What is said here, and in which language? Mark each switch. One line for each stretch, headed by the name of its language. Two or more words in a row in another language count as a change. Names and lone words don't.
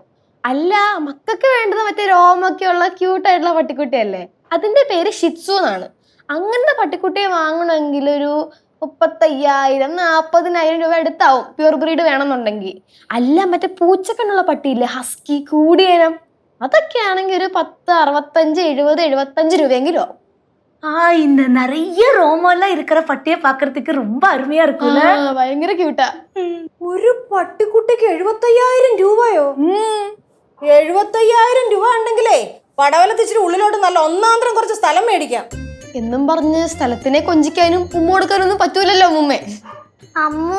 Malayalam: അല്ല, മക്കൾക്ക് വേണ്ടത് മറ്റേ രോമൊക്കെ ഉള്ള ക്യൂട്ടായിട്ടുള്ള പട്ടിക്കുട്ടിയല്ലേ, അതിന്റെ പേര് ഷിറ്റ്സു എന്നാണ്. അങ്ങനത്തെ പട്ടിക്കുട്ടിയെ വാങ്ങണമെങ്കിൽ ഒരു 35,000-40,000 രൂപ എടുത്താവും,
English: pure breed
Malayalam: വേണമെന്നുണ്ടെങ്കിൽ. അല്ല, മറ്റേ പൂച്ചക്കണ്ണുള്ള പട്ടിയില്ലേ, ഹസ്കി, കൂടിയനം, അതൊക്കെ ആണെങ്കിൽ ഒരു 10, 65, 70, 75 രൂപയെങ്കിലും ആവും.
Tamil: இந்த நிறைய ரோமெல்லாம் இருக்கிற பட்டியை பாக்குறதுக்கு ரொம்ப அருமையா இருக்கும்ல.
Malayalam: ഭയങ്കര ക്യൂട്ടാ. ഒരു പട്ടിക്കുട്ടിക്ക് 75,000 രൂപയോ? 75,000 രൂപ ഉണ്ടെങ്കിലേ പടവലത്തിച്ചിരി ഉള്ളിലോട്ട് നല്ല ഒന്നാന്തരം കുറച്ച് സ്ഥലം മേടിക്കാം. എന്നും പറഞ്ഞ് സ്ഥലത്തിനെ കൊഞ്ചിക്കാനും ഉമ്മ കൊടുക്കാനൊന്നും പറ്റൂലല്ലോ അമ്മൂമ്മേ.